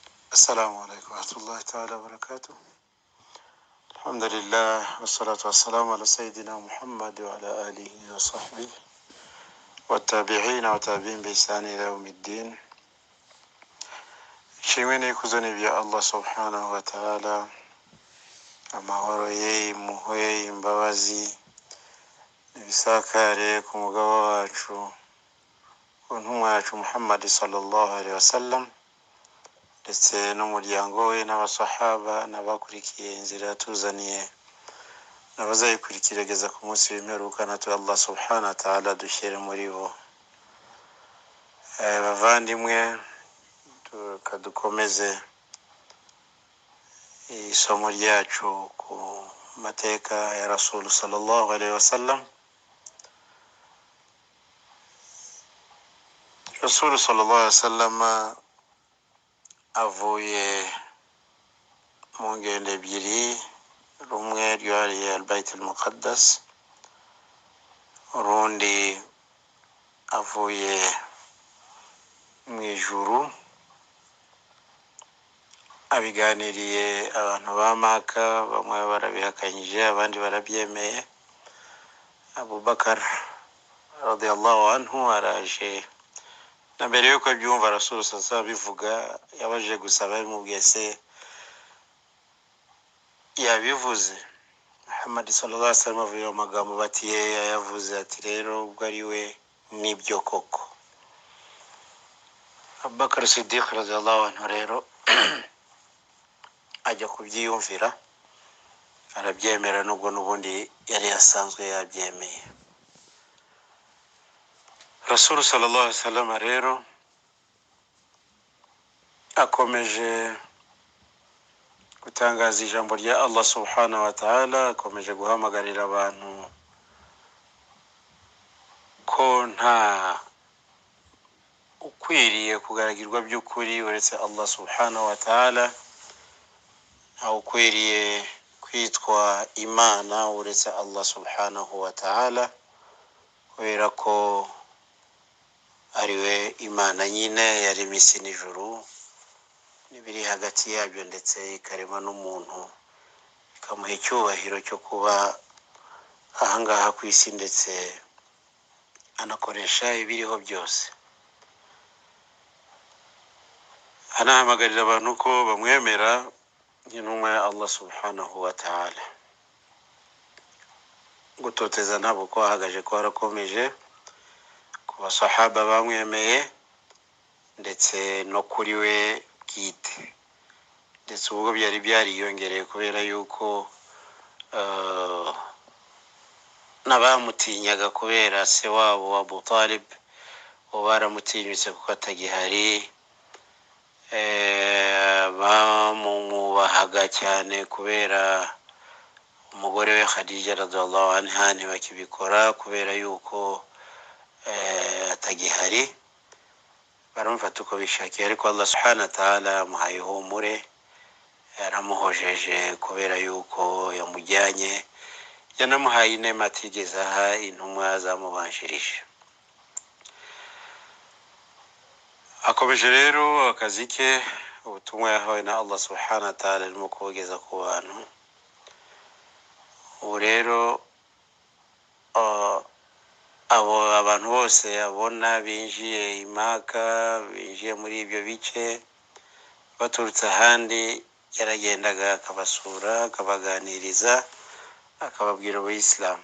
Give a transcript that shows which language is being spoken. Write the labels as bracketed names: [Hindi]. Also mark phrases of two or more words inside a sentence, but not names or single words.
[Arabic] السلام عليكم ورحمة الله تعالى وبركاته. الحمد لله والصلاة والسلام على سيدنا محمد وعلى آله وصحبه والتابعين وتابعين بإحسان إلى يوم الدين. [Kinyarwanda] Shimeni kuzoni vya [Arabic] الله سبحانه وتعالى, [Kinyarwanda] amahoro ye, impuhwe, imbabazi n'ibisakare ku mugabo wacu ku ntumwa yacu Muhammad [Arabic] صلى الله عليه وسلم, [Kinyarwanda] ndetse n'umuryango we n'abasahaba n'abakurikiye inzira yatuzaniye n'abazayikurikirageza ku munsi w'imperuka. Natwe [Arabic] الله سبحانه وتعالى [Kinyarwanda] dushyire muri bo. Bavandimwe, tukadukomeze isomo ryacu ku mateka ya [Arabic] رسول صلى الله عليه وسلم. رسول صلى الله عليه وسلم [Kinyarwanda] avuye mu ngendo ebyiri, rumwe ryari al-Bayt al-Muqaddas, urundi avuye mu ijuru. Abiganiriye abantu ba Maka, bamwe barabihakanyije abandi barabyemeye. Abu Bakar [Arabic] رضي الله عنه [Kinyarwanda] araje, na mbere yuko abyumva [Arabic] رسول صلى الله [Kinyarwanda] bivuga, yabaje gusaba bimubwiye se yabivuze. Muhammad [Arabic] صلى الله عليه وسلم [Kinyarwanda] avuye mu magambo bati yavuze, ati rero ubwo ari we nibyo koko. Abu Bakar Siddiq [Arabic] رضي الله عنه [Kinyarwanda] rero ajya kubyiyumvira, arabyemera nubwo n'ubundi yari yasanzwe yabyemeye. [Arabic] رسول صلى الله عليه وسلم [Kinyarwanda] rero akomeje gutangaza ijambo rya [Arabic] الله سبحانه وتعالى, [Kinyarwanda] akomeje guhamagarira abantu ko nta ukwiriye kugaragirwa by'ukuri uretse [Arabic] الله سبحانه وتعالى, [Kinyarwanda] nta ukwiriye kwitwa Imana uretse [Arabic] الله سبحانه وتعالى, [Kinyarwanda] kubera ko ariwe Imana nyine yaremye isi n'ijuru n'ibiri hagati yabyo, ndetse ikarema n'umuntu ikamuha icyubahiro cyo kuba ahangaha ku isi, ndetse anakoresha ibiriho byose. Anahamagarira abantu ko bamwemera nk'intumwa ya [Arabic] الله سبحانه وتعالى. [Kinyarwanda] Gutoteza ntabwo ko ahagaje, ko harakomeje ku basahaba bamwemeye, ndetse no kuri we bwite, ndetse ubwo byari byariyongereye kubera yuko n'abamutinyaga kubera se wabo Abu Talib bo baramutinyutse kuko atagihari. Bamwubahaga cyane kubera umugore we Khadija [Arabic] رضي الله عنها, [Kinyarwanda] ntibakibikora kubera yuko atagihari. Baramufata uko bishakiye, ariko [Arabic] الله سبحانه وتعالى [Kinyarwanda] yamuhaye ihumure, yaramuhojeje kubera yuko yamujyanye, yanamuhaye inema atigeze aha intumwa zamubanjirije. Akomeje rero akazi ke, ubutumwa yahawe na [Arabic] الله سبحانه وتعالى [Kinyarwanda] arimo kubugeza ku bantu. Ubu rero abo abantu bose abona binjiye i Maka, binjiye muri ibyo bice baturutse ahandi, yaragendaga akabasura, akabaganiriza, akababwira Ubuislamu.